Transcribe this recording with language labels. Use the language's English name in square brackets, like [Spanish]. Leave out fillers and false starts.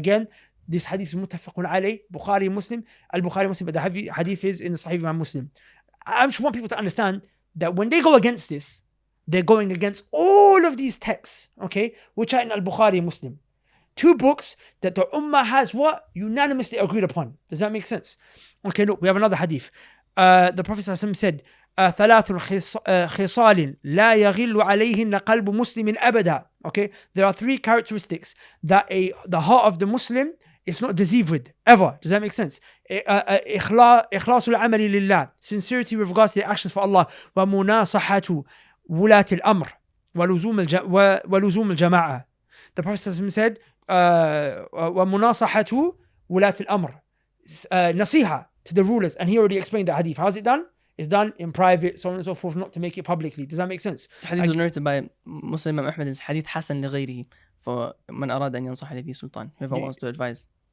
[English] Again, this hadith is muttafaqun alayh, Bukhari Muslim, Al-Bukhari Muslim, but the hadith is in the Sahih Imam Muslim. I just want people to understand that when they go against this, they're going against all of these texts, okay, which are in Al-Bukhari Muslim. 2 books that the Ummah has what? Unanimously agreed upon. Does that make sense? Okay, look, we have another hadith. [Arabic] The Prophet said, ثلاث خصال لا يغل عليهن قلب مسلم أبدا. [English] Okay, there are 3 characteristics that the heart of the Muslim is not deceived with, ever. Does that make sense? [Arabic] إخلاص العمل لله. [English] Sincerity with regards to the actions for Allah. [Arabic] ومناصحة ولاة الأمر ولزوم الجماعة. [English] The Prophet said, [Arabic] وَمُنَاصَحَةُ وُلَاةِ الْأَمْرِ. [English] Nasiha to the rulers. And he already explained the hadith. How's it done? It's done in private, so on and so forth, not to make it publicly. Does that make sense? This hadith was narrated by Muslim Imam Ahmad. It's hadith [Arabic] حسن لغيره [English] for [Arabic] من أراد أن ينصح لذي سلطان. [English] Whoever wants to advise.